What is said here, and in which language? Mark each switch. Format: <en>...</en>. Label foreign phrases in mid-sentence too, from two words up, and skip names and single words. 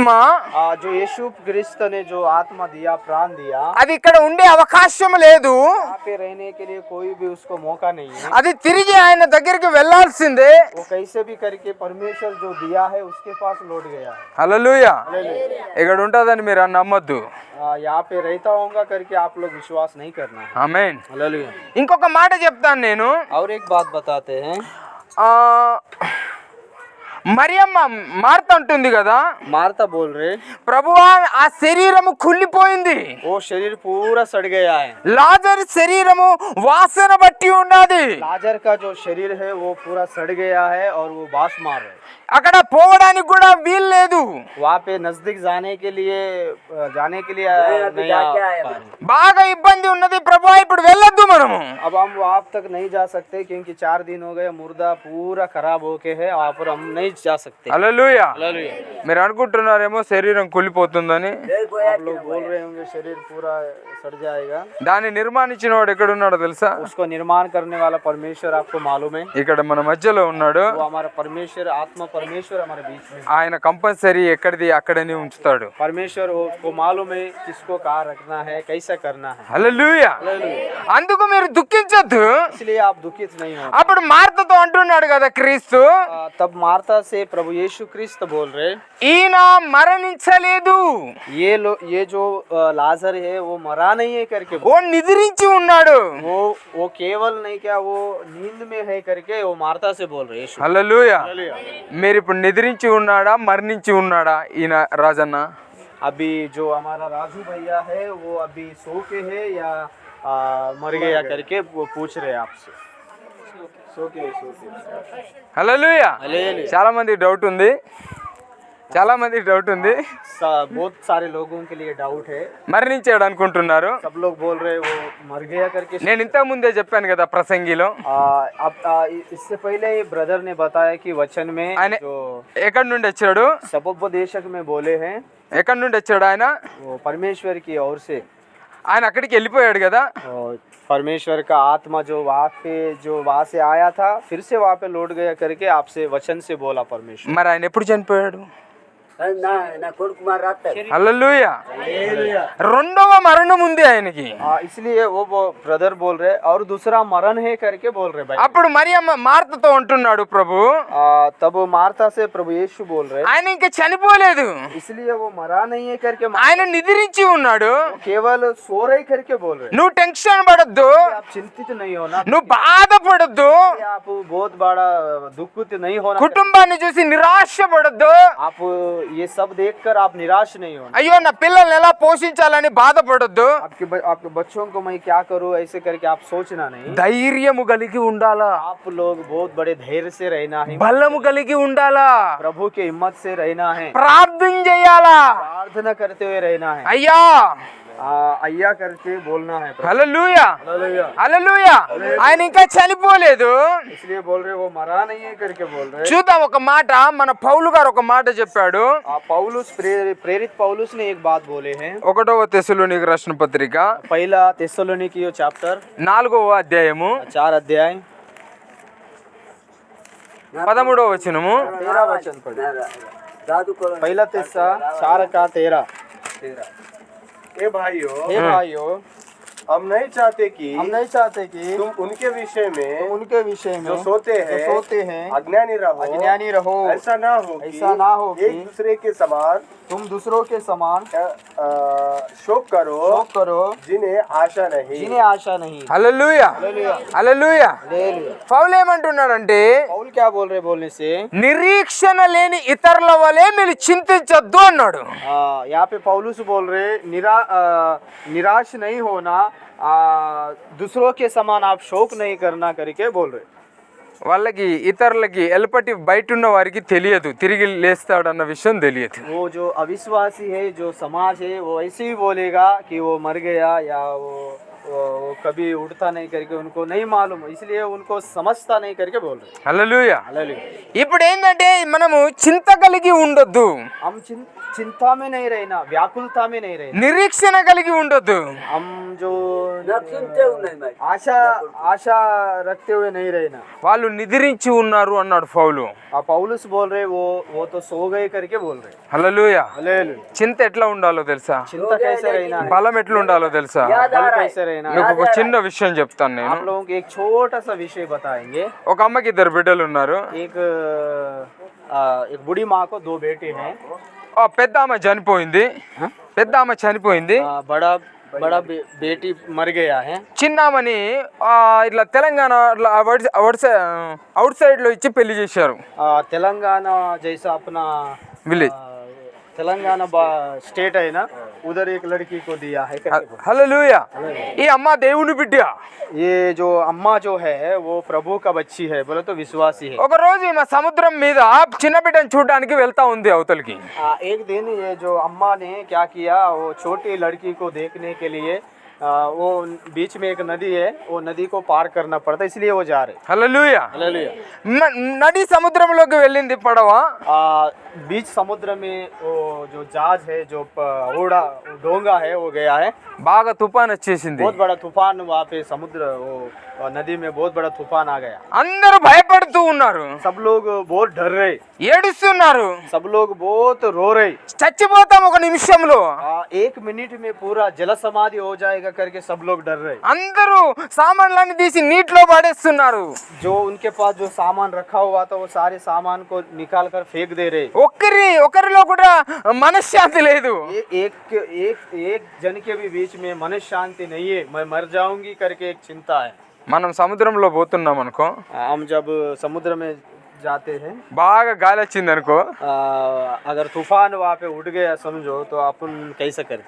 <hi>जो यीशु क्रिस्त ने जो आत्मा दिया, प्राण दिया,</hi> <te>అది ఇక్కడ ఉండే అవకాశం లేదు.</te> <hi>यहाँ पे रहने के लिए कोई भी उसको मौका नहीं है।</hi> <te>అది తిరిగి ఆయన దగ్గరికి వెళ్ళాల్సిందే.</te> <hi>वो कैसे भी करके परमेश्वर जो दिया है उसके पास लौट गया है।</hi> <te>హల్లెలూయా.</te> <hi>हालेलुया।</hi> <te>ఇక్కడ ఉంటుందని మీరు నమ్మొద్దు.</te> <hi>यहाँ पे रहता होगा करके आप लोग विश्वास नहीं करना है।</hi> <te>ఆమేన్.</te> <hi>हालेलुया।</hi> <te>ఇంకొక మాట చెప్తాను నేను.</te> <hi>और एक बात बताते हैं,</hi> <te>మరియమ్మ మార్త అంటుంది కదా,</te> <hi>मार्था बोल रहे,</hi> <te>ప్రభువా ఆ శరీరము కుళ్ళిపోయింది,</te> <hi>वो शरीर पूरा सड़ गया है।</hi> <te>లాజరు శరీరము వాసన బట్టి ఉన్నది,</te> <hi>लाजर का जो शरीर है वो पूरा सड़ गया है और वो बास मार रहे।</hi> <te>అక్కడ పోవడానికి కూడా వీలు లేదు.</te> <hi>वहाँ पे नजदीक जाने के लिए नहीं आ पा रहे।</hi> <te>బాగా ఇబ్బంది ఉన్నది ప్రభువా, ఇప్పుడు వెళ్ళొద్దు మనము.</te> <hi>अब हम वहाँ तक नहीं जा सकते क्योंकि 4 दिन हो गए, मुर्दा पूरा खराब होके है, वहाँ पर हम नहीं जा सकते।</hi> <te>హల్లెలూయా.</te> <hi>हालेलुया।</hi> <te>మీరు అనుకుంటున్నారేమో శరీరం కుళ్ళిపోతుందని.</te> <hi>आप लोग बोल रहे होंगे शरीर पूरा सड़ जाएगा।</hi> <te>దాన్ని నిర్మాణించిన వాడు ఎక్కడున్నాడో తెలుసా?</te> <hi>उसको निर्माण करने वाला परमेश्वर आपको मालूम है।</hi> <te>ఇక్కడ మన మధ్యలో ఉన్నాడు.</te> <hi>वो हमारा परमेश्वर, आत्मा परमेश्वर हमारे बीच में।</hi> <te>ఆయన కంపల్సరీ ఎక్కడిది అక్కడనే ఉంచుతాడు.</te> <hi>परमेश्वर उसको मालूम है किसको कहाँ रखना है, कैसा करना है।</hi> <te>హల్లెలూయా.</te> <hi>हालेलुया।</hi> <te>అందుకు మీరు దుఃఖించొద్దు.</te> <hi>इसलिए आप दुखित नहीं हो।</hi> <te>అప్పుడు మార్తతో అంటున్నాడు కదా క్రీస్తు,</te> <hi>तब मार्था से प्रभु यीशु क्रिस्त बोल रहे,</hi> <te>ఈయన మరణించలేదు,</te> <hi>ये जो लाजर है वो मरा नहीं है करके</hi> <te>ఓ నిద్రించి ఉన్నాడు.</te> <hi>वो केवल नहीं क्या, वो नींद में है करके वो मार्था से बोल रहे। यीशु।</hi> <te>హల్లెలూయా.</te> <hi>हालेलुया।</hi> <te>మీరు ఇప్పుడు నిద్రించి ఉన్నాడా మరణించి ఉన్నాడా ఈయన రాజన్న?</te> <hi>अभी जो हमारा राजू भैया है वो अभी सो के है या मर गया करके वो पूछ रहे आपसे। सो के।</hi> <te>హల్లెలూయా.</te> <hi>हालेलुया।</hi> <te>చాలా మంది డౌట్ ఉంది,</te> <hi>बहुत सारे लोगों के लिए डाउट है।</hi> <te>మరణించాడు అనుకుంటున్నారు.</te> <hi>सब लोग बोल रहे वो मर गया करके।</hi> <te>నేను ఇంతకు ముందే చెప్పాను కదా ప్రసంగిలో.</te> <hi>अब इससे पहले ये ब्रदर ने बताया कि वचन में आने- जो</hi> <te>ఎక్కడి నుండి వచ్చాడు?</te> <hi>सपोपदेशक में बोले हैं,</hi> <te>ఎక్కడి నుండి వచ్చాడు ఆయన?</te> <hi>वो परमेश्वर की ओर से।</hi> <te>ఆయన అక్కడికి వెళ్ళిపోయాడు కదా.</te> <hi>और परमेश्वर का आत्मा जो वहाँ से आया था फिर से वहाँ पे लौट गया करके आपसे वचन से बोला परमेश्वर।</hi> <te>మరి ఆయన ఎప్పుడు చనిపోయాడు? హల్లెలూయా. రెండవ మరణం ఉంది ఆయనకి.</te> <hi>इसलिए वो ब्रदर बोल रहे और दूसरा मरण है करके बोल रहे भाई।</hi> <te>అప్పుడు మరియమ్మ మార్తతో అంటున్నాడు ప్రభు,</te> <hi>तब मार्था से प्रभु यीशु बोल रहे,</hi> <te>ఆయన ఇంకా చనిపోలేదు,</te> <hi>इसलिए वो मरा नहीं है करके,</hi> <te>ఆయన నిద్రించి ఉన్నాడు.</te> <hi>केवल सो रहे करके बोल रहे।</hi> <te>నువ్వు టెన్షన్ పడొద్దు,</te> <hi>आप चिंतित नहीं होना,</hi> <te>నువ్వు బాధపడొద్దు,</te> <hi>आप बहुत बड़ा दुखित नहीं होना,</hi> <te>కుటుంబాన్ని చూసి నిరాశ పడొద్దు.</te> <hi>आप ये सब देखकर आप निराश नहीं होना।</hi> <te>అయ్యో నా పిల్లల్ని ఎలా పోషించాలని బాధపడొద్దు.</te> <hi>आपके बच्चों को मैं क्या करूं ऐसे करके आप सोचना नहीं।</hi> <te>ధైర్యము కలిగి ఉండాలా,</te> <hi>आप लोग बहुत बड़े धैर्य से रहना है,</hi> <te>బలము కలిగి ఉండాలా,</te> <hi>प्रभु के हिम्मत से रहना है,</hi> <te>ప్రార్థన చేయాలా.</te> <hi>प्रार्थना करते हुए रहना है।</hi> <te>అయ్యా</te> <hi>अय्या करके बोलना है।</hi> <te>హల్లెలూయా</te> <hi>हालेलुया।</hi> <te>హల్లెలూయా ఆయన ఇంకా చనిపోలేదు.</te> <hi>इसलिए बोल रहे वो मरा नहीं है करके बोल रहे।</hi> <te>చూద్దాం ఒక మాట, మన పౌలు గారు ఒక మాట చెప్పాడు.</te> <hi>पौलुस प्रेरित पौलुस ने एक बात बोले हैं।</hi> <te>1వ తెస్సలోనికీ రాసిన పత్రిక</te> <hi>पहला थेस्सलोनिकी चैप्टर</hi> <te>4వ అధ్యాయము</te> <hi>4 अध्याय</hi> <te>13వ వచనము.</te> <hi>13 वचन पढ़े। पहला तेस्सा 4 का 13। ए भाइयों, हे भाइयों, हम नहीं चाहते कि हम नहीं चाहते कि तुम उनके विषय में उनके विषय में जो सोते हैं अज्ञानी रहो। ऐसा ना हो ऐसा ना हो एक कि दूसरे के समान तुम दूसरों के समान शोक करो जिन्हें आशा नहीं। आशा नहीं।</hi> <te>హల్లెలూయా హల్లెలూయా.</te> <hi>हालेलुया।</hi> <te>పౌలు ఏమంటున్నాడంటే,</te> <hi>पौल क्या बोल रहे बोलने से</hi> <te>నిరీక్షణ లేని ఇతరుల వలె మీరు చింతించొద్దు అన్నాడు.</te> <hi>यहाँ पे पौलुस बोल रहे निराश नहीं होना, दूसरों के समान आप शोक नहीं करना करके बोल रहे।</hi> <te>వాళ్ళకి ఇతరులకి ఎల్పటి బయట ఉన్న వారికి తెలియదు తిరిగి లేస్తాడన్న విషయం తెలియదు.</te> <hi>वो जो अविश्वासी है, जो समाज है, वो ऐसे ही बोलेगा कि वो मर गया या वो कभी उठता नहीं करके उनको नहीं मालूम, इसलिए उनको समझता नहीं करके बोल रहे।</hi> <te>హల్లెలూయా.</te> <hi>हालेलुया।</hi> <te>ఇప్పుడు ఏంటంటే మనము చింత కలిగి ఉండొద్దు,</te> <hi>हम चिंता में नहीं रहना, व्याकुलता में नहीं रहना।</hi> <te>నిరీక్షణ కలిగి ఉండొద్దు.</te> <hi>हम जो आशा रखते हुए नहीं रहना।</hi> <te>వాళ్ళు నిద్రించి ఉన్నారు అన్నాడు పౌలు.</te> <hi>पौलुस बोल रहे वो तो सो गए करके बोल रहे।</hi> <te>హల్లెలూయా.</te> <hi>हालेलुया।</hi> <te>చింత ఎట్లా ఉండాలో తెలుసా?</te> <hi>चिंता कैसे रहना है,</hi> <te>బలం ఎట్లా ఉండాలో తెలుసా?</te> <hi>बल कैसे रहना है।</hi> <te>మీకు ఒక చిన్న విషయం చెప్తాను నేను.</te> <hi>आप लोगों को एक छोटा सा विषय बताएंगे।</hi> <te>ఒక అమ్మకి 2 బిడ్డలు ఉన్నారు.</te> <hi>एक बूढ़ी माँ को 2 बेटे हैं।</hi> <te>ఆ పెద్ద ఆమె చనిపోయింది.</te> <hi>बड़ा बेटी मर गया है।</hi> <te>చిన్నామని ఇట్లా తెలంగాణ అవుట్ సైడ్ లో ఇచ్చి పెళ్లి చేశారు.</te> <hi>तेलंगाना जैसा अपना</hi> <te>విలేజ్.</te> <hi>तेलंगाना स्टेट है ना, उधर एक लड़की को दिया है करके बोल।</hi> <te>హల్లెలూయా. ఈ అమ్మ దేవుని బిడ్డ.</te> <hi>ये जो अम्मा जो है वो प्रभु का बच्ची है, बोले तो विश्वासी है।</hi> <te>ఒక రోజు ఈమె సముద్రం మీద చిన్న బిడ్డను చూడడానికి వెళ్తా ఉంది అవతలికి.</te> <hi>एक दिन ये जो अम्मा ने क्या किया, वो छोटी लड़की को देखने के लिए वो बीच में एक नदी है, वो नदी को पार करना पड़ता, इसलिए वो जा रहे।</hi> <te>హల్లెలూయా.</te> <hi>हालेलुया।</hi> <te>నది సముద్రంలోకి వెళ్ళింది పడవ.</te> <hi>बीच समुद्र में वो जो जहाज है, जो ओड़ा डोंगा है, वो गया है।</hi> <te>బాగా తుఫాన్ వచ్చేసింది.</te> <hi>बहुत बड़ा तूफान वहाँ पे समुद्र वो नदी में बहुत बड़ा तूफान आ गया।</hi> <te>అందరూ భయపడుతూ ఉన్నారు,</te> <hi>सब लोग बहुत डर रहे,</hi> <te>ఏడుస్తున్నారు.</te> <hi>सब लोग बहुत रो रहे।</hi> <te>చచ్చిపోతాం ఒక నిమిషంలో.</te> <hi>1 मिनट में पूरा जल समाधि हो जाएगा करके सब लोग डर रहे।</hi> <te>అందరూ సామాన్లన్నీ తీసి నీటిలో పడేస్తున్నారు.</te> <hi>जो उनके पास जो सामान रखा हुआ था वो सारे सामान को निकाल कर फेंक दे रहे।</hi> <te>ఒకరిలో కూడా మనశ్శాంతి లేదు.</te> <hi>एक जन के भी बीच में मन शांति नहीं है, मैं मर जाऊंगी करके एक चिंता है।</hi> <te>మనం సముద్రంలో పోతున్నాం అనుకో,</te> <hi>हम जब समुद्र में जाते हैं,</hi> <te>బాగా గాలి వచ్చింది అనుకో,</te> <hi>अगर तूफान वहाँ पे उठ गया समझो, तो अपन कैसे करते?</hi>